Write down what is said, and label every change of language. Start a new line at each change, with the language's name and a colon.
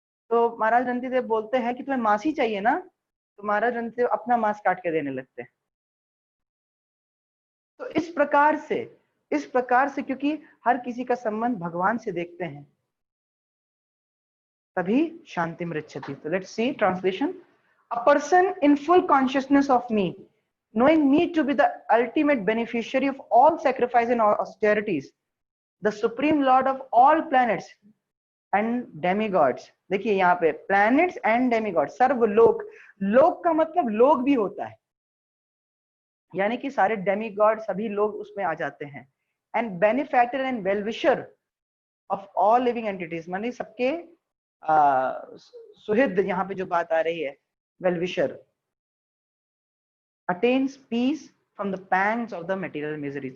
Hindi: तो महाराज रंतीदेव बोलते हैं कि तुम्हें मांस ही चाहिए ना, तो महाराज रंतीदेव अपना मांस काट के देने लगते हैं। तो इस प्रकार से क्योंकि हर किसी का संबंध भगवान से देखते हैं, तभी शांति मृच्छति।
English: तो let's see translation. A person in full consciousness of me, knowing me to be the ultimate beneficiary of all sacrifice and austerities, the supreme lord of all planets and demigods।
Hindi: देखिए यहाँ पे
English: planets and demigods,
Hindi: सर्वलोक, लोक का मतलब लोग भी होता है, यानी कि सारे डेमीगॉड, सभी लोग उसमें आ जाते हैं।
English: and benefactor and wellwisher of all living entities,
Hindi: मानी सबके सुहृद, यहाँ पे जो बात आ रही है
English: Well wisher, attains peace from the pangs of the material misery.